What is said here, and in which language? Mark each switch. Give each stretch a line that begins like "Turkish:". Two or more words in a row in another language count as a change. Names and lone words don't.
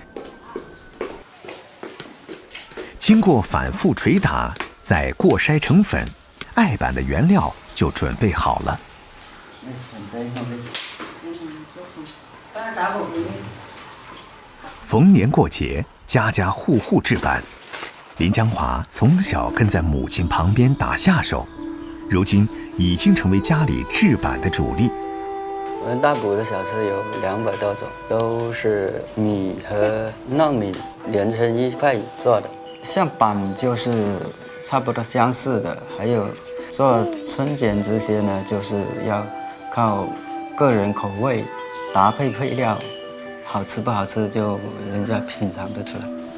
Chinese: 經過反覆捶打，再過篩成粉，艾板的原料就準備好了。逢年過節，家家戶戶製板。林江華從小跟在母親旁邊打下手，如今已經成為家裡製板的主力。我們大埔的小吃有200多種，都是米和糯米連成一塊做的。像板就是差不多相似的，還有做春卷這些呢，就是要靠個人口味搭配配料，好吃不好吃就人家品嘗得出來。